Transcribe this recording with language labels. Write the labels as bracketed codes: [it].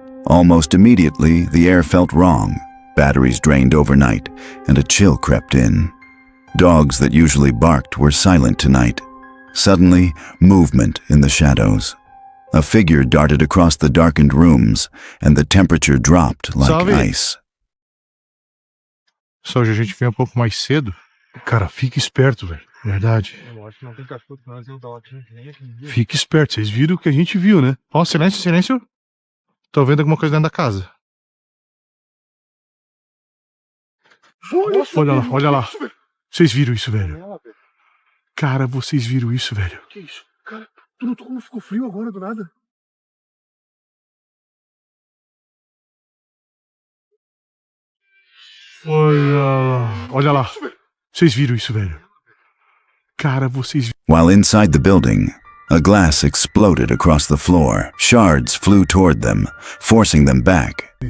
[en] Almost immediately, the air felt wrong. Batteries drained overnight, and a chill crept in. Dogs that usually barked were silent tonight. Suddenly, movement in the shadows. A figure darted across the darkened rooms, and the temperature dropped like [pt] Salve. [en] ice. [pt] Só hoje a gente vem um pouco mais cedo. Cara, fica esperto, velho. Verdade. Eu acho que não tem cachorro, mas eu dou aqui. Fica esperto. Vocês viram o que a gente viu, né? Ó, silêncio, silêncio. Tô vendo alguma coisa dentro da casa. Olha lá, olha lá. Vocês viram isso, velho? Cara, vocês viram isso, velho? Que isso? Cara, tu notou como ficou frio agora do nada? Olha lá. Olha lá. Vocês viram isso, velho? Cara, vocês... [en] While inside the building, A glass exploded across the floor. Shards flew toward them, forcing them back.